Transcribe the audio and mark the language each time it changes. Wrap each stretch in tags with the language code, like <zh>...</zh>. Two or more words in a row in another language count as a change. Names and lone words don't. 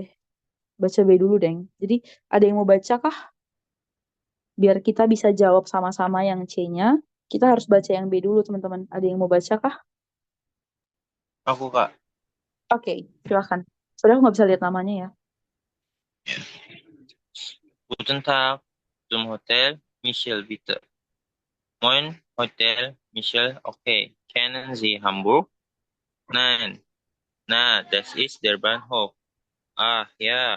<id>Baca B dulu, Deng. Jadi ada yang mau baca kah? Biar kita bisa jawab sama-sama yang C-nya. Kita harus baca yang B dulu, teman-teman. Ada yang mau baca kah? Aku, Kak. Oke, silahkan. Soalnya aku nggak bisa lihat namanya ya.</id> <de>Guten Tag zum Hotel Michel, bitte. Moin, Hotel Michel. Okay. Kennen Sie Hamburg? Nein. Na, das ist der Bahnhof. Ah, ja.</de>